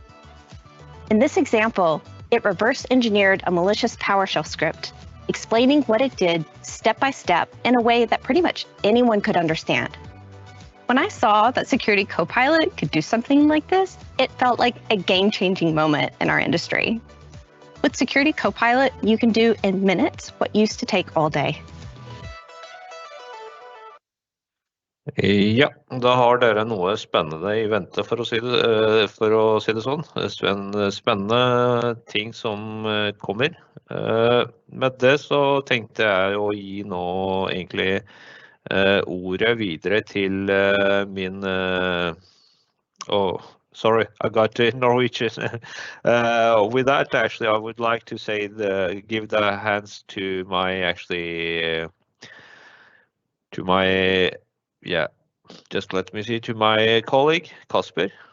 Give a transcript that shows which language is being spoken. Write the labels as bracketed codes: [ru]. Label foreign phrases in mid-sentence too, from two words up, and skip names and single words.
[en] In this example, it reverse engineered a malicious PowerShell script, explaining what it did step by step in a way that pretty much anyone could understand. When I saw that Security Copilot could do something like this, it felt like a game-changing moment in our industry. With Security Copilot, you can do in minutes what used to take all day. [no] Ja, da har dere noe spennende i vente, for å si det sånn. Spennende ting som kommer. Med det så tenkte jeg å gi nå egentlig ordet videre til min... [en] Sorry, I got to Norwegian. With that, actually, I would like to say give the hands to my just let me see, to my colleague, Kasper.